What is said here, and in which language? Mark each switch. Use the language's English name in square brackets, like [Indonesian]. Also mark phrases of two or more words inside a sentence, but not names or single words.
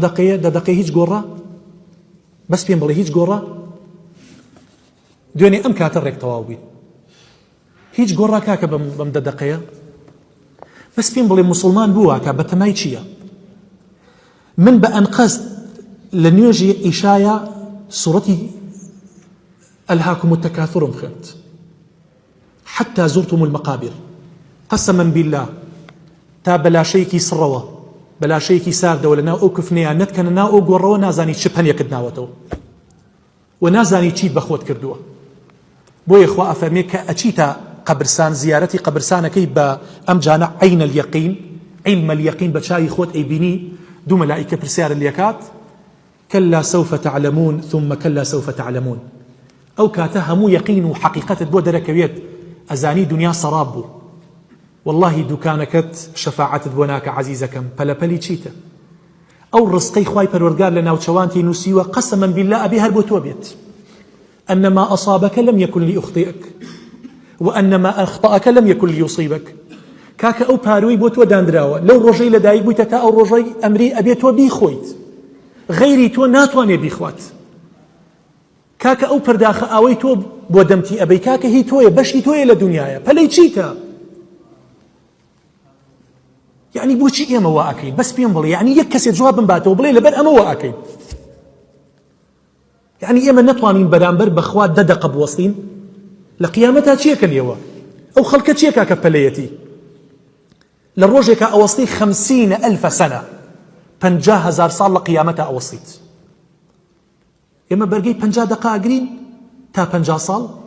[Central Kurdish] دقەیە 10 دقەی هیچ گۆڕە بەس پێم بڵێ هیچ گۆڕە دوێنێ ئەم کاتە ڕێک تەواو بووین هیچ گۆڕا کاکە بەم 10 دقەیە بەس پێم بڵێ موسڵمان بووە کە بەتەمای چییە من بە ئەنقەست لە نوێژی ئیشایە سوڕەتی [Arabic] ألهاكم التكاثر [Central Kurdish] خوێند [Arabic] حتى زرتم المقابر قسما بالله [Central Kurdish] تا بەلاشەیەکی سڕەوە بەلاشەیەکی ساردەوە لە ناو ئەو کفنەیە نەتکەنە ناو ئەو گۆڕەوە نازانی چ پەنیەکت ناوەتەوە و نازانی چیت بەخۆت کردووە بۆیە خوا ئەفەرمێ کە ئەچیتە قەبرستان زیارەتی قەبرستانەکەی بە ئەم جانە عین [Arabic] اليقین علم اليقین [Central Kurdish] بە چاوی خۆت ئەیبینی دوو مەلائیکە پرسیارە لێکات [Arabic] كلا سوف تعلمون ثم كلا سوف تعلمون [Central Kurdish] ئەو کاتە هەموو یەقین و حەقیقەتت بۆ دەرەکەوێت ئەزانی دنیا سەراب بوو والله دوکانەکەت شەفاعەتت بۆ ناکە عەزیزەکەم پەلەپەلی چیتە ئەو ڕزقەی خوای پەروەردگار لە ناوچەوانتی نووسیوە [Arabic] قەسەماً بالله [Central Kurdish] ئەبێ هەر بۆ تۆ بێت [Arabic] أنما أصابك لم يكن ليخطئك وأنما أخطأك لم يكن ليصيبك [Central Kurdish] کاکە ئەو پاروی بۆ تۆ دانراوە لەو ڕۆژەی لەدایک بوویتە تا ئەو ڕۆژەی ئەمری ئەبێ تۆ بیخۆیت غەیری تۆ ناتوانێ بیخوات کاکە ئەو پەرداخە ئاوەی تۆ بۆ دەمتی ئەبەی کاکە هی تۆیە بەشی تۆیە لە دنیاە پەلەی چیتە یعنی بۆچی ئێمە وا ئەکەین بەس پێم بڵێ یعنی یەک کەسێک جوابم باتەوە بڵێ لەبەر ئەمە وا ئەکەین یعنی ئێمە نەتوانین بەرامبەر بەخوا 10 دقە بوەستین لە قیامەتا چیەکە لێوە ئەو خەڵکە چیە کاکە پەلەیەتی لە ڕۆژێکە ئەوەستی 50,000 سنة 50,000 ساڵ لە قیامەتا ئەوەستیت ئێمە بەرگەی 50 دقە ئەگرین تا 50 ساڵ